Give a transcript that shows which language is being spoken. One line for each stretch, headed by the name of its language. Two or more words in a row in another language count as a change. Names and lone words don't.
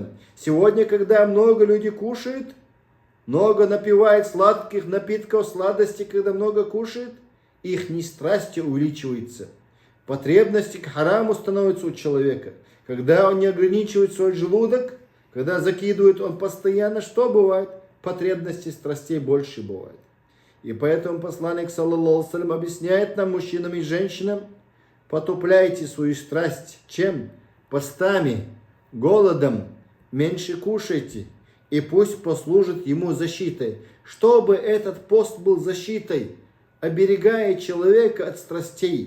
Russian: Сегодня, когда много людей кушает, много напивает сладких напитков, сладостей, когда много кушает, их страсти увеличиваются. Потребности к хараму становятся у человека. Когда он не ограничивает свой желудок, когда закидывает он постоянно, что бывает? Потребности страстей больше бывает. И поэтому посланник,
Arabic: صلى الله عليه وسلم,
Russian: объясняет нам, мужчинам и женщинам, потупляйте свою страсть. Чем? Постами, голодом, меньше кушайте. И пусть послужит ему защитой. Чтобы этот пост был защитой, оберегая человека от страстей.